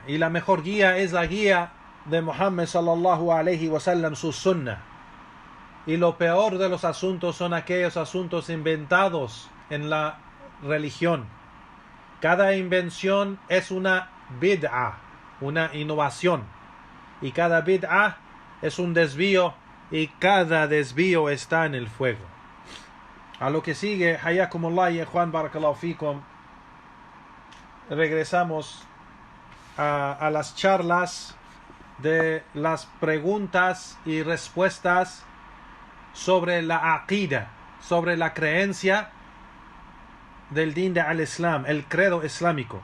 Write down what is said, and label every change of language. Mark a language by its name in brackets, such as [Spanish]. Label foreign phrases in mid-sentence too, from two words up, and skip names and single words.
[Spanish] Y la mejor guía es la guía de Muhammad [Arabic] صلى الله عليه وسلم, [Spanish] su sunnah. Y lo peor de los asuntos son aquellos asuntos inventados en la religión. Cada invención es una bid'ah, una innovación, y cada bid'ah es un desvío, y cada desvío está en el fuego. A lo que sigue, hayakumullah y Juan [Arabic] بارك الله فيكم, [Spanish] regresamos a las charlas de las preguntas y respuestas sobre la aqida, sobre la creencia del din de al-Islam, el credo islámico.